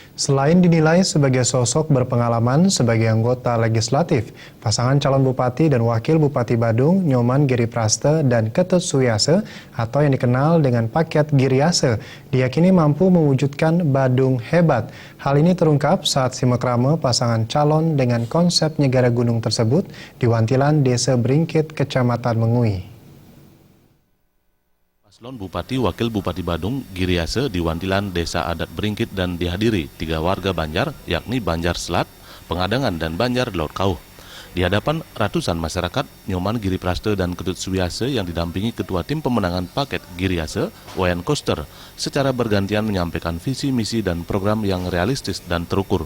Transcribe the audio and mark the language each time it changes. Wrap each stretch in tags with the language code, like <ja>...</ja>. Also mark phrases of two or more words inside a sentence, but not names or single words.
<id>Selain dinilai sebagai sosok berpengalaman sebagai anggota legislatif, pasangan calon bupati dan wakil bupati Badung, Nyoman Giripraste dan Ketut Suyase atau yang dikenal dengan paket Giriase, diyakini mampu mewujudkan Badung hebat. Hal ini terungkap saat simekrame pasangan calon dengan konsep Nyegara Gunung tersebut di Wantilan, Desa Bringkit, Kecamatan Mengui. Paslon Bupati Wakil Bupati Badung Giriase di Wantilan Desa Adat Bringkit dan dihadiri 3 warga Banjar, yakni Banjar Selat, Pengadangan, dan Banjar Laut Kauh. Di hadapan ratusan masyarakat, Nyoman Giripraste dan Ketut Suyase yang didampingi Ketua Tim Pemenangan Paket Giriase, Wayan Koster, secara bergantian menyampaikan visi, misi, dan program yang realistis dan terukur.</id>